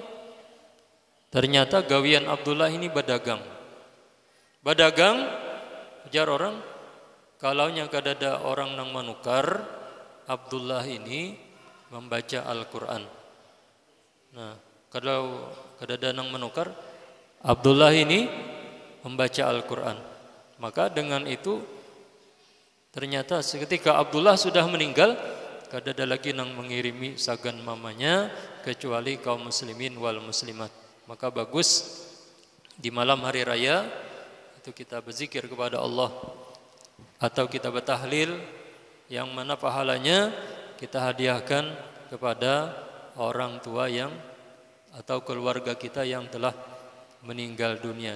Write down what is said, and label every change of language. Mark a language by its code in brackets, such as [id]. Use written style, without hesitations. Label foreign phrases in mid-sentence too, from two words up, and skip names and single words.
[id] Ternyata gawian Abdullah ini berdagang. [bjn] Berdagang, ujar orang, kalaunya kada ada orang nang menukar, Abdullah ini membaca Al-Quran. Nah, kalau kada ada nang menukar, [id] Abdullah ini membaca Al-Quran. [bjn] Maka dengan itu ternyata seketika Abdullah sudah meninggal, kada ada lagi yang mengirimi sagan mamanya kecuali kaum [ar] المسلمين والمسلمات. [id] Maka bagus di malam hari raya itu kita berzikir kepada Allah atau kita bertahlil, yang mana pahalanya kita hadiahkan kepada orang tua yang atau keluarga kita yang telah meninggal dunia.